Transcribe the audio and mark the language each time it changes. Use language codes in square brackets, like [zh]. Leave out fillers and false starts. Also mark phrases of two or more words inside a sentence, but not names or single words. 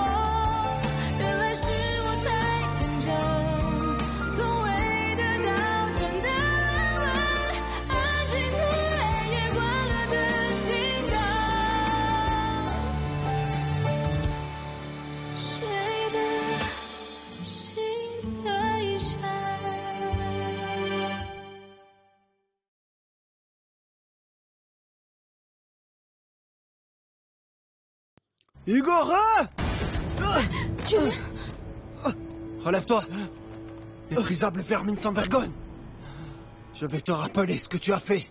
[zh] 原来是我太天真，从未得到真的安稳。安静的黑夜，关了灯，听到谁的心碎声。 [fr] Hugo, relève-toi. Méprisable vermine sans vergogne. Je vais te rappeler ce que tu as fait.